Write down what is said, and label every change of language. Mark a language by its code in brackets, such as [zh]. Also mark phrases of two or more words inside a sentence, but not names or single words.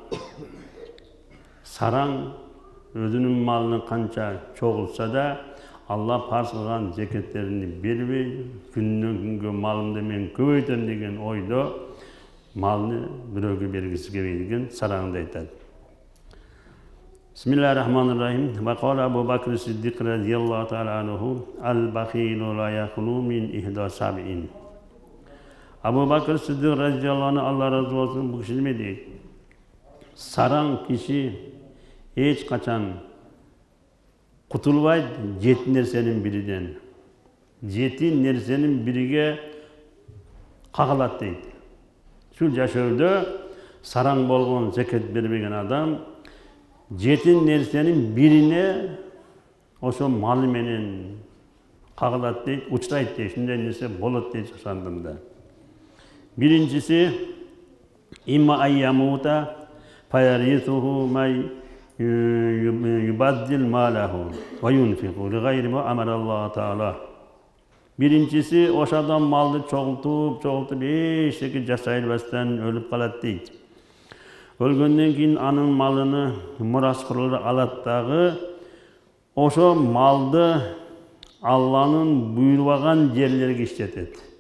[ky] Сараң өзүнүн малын канча чогулса да, Алла парз кылган зекеттерини бербей, күннөн күнгө малымды мен көбөйтөм деген ойдо малны бирөөгө бергиси келбейт деген сараңды айтат. [ar] بسم الله الرحمن الرحيم. وقال أبو بكر الصديق رضي الله تعالى عنه: "البخيل لا يخلو من إحدى سبع." أبو بكر الصديق رضي الله عنه, [ky] Алла разы болсун, бул киши неме дейт? Сараң киши эч качан кутулбайт жети нерсенин бириден. Жети нерсенин бириге кагылат дейт. Ушул жашоодо сараң болгон, зекет бербеген адам жети нерсенин бирине ошо малы менен кагылат дейт, учурайт дейт. Ушундай нерсе болот дейт жашандымда. [ar] Биринчиси إما أن يموت فيرثه من يبذر ماله وينفقه لغير ما أمر الله تعالى. [ky] Биринчиси ошо адам малды чогултуп эчтеке жашай албастан өлүп калат дейт. Өлгөндөн кийин анын малыны мураскырлар алат дагы ошо малды Алланын буйрубаган жерлерге иштетет.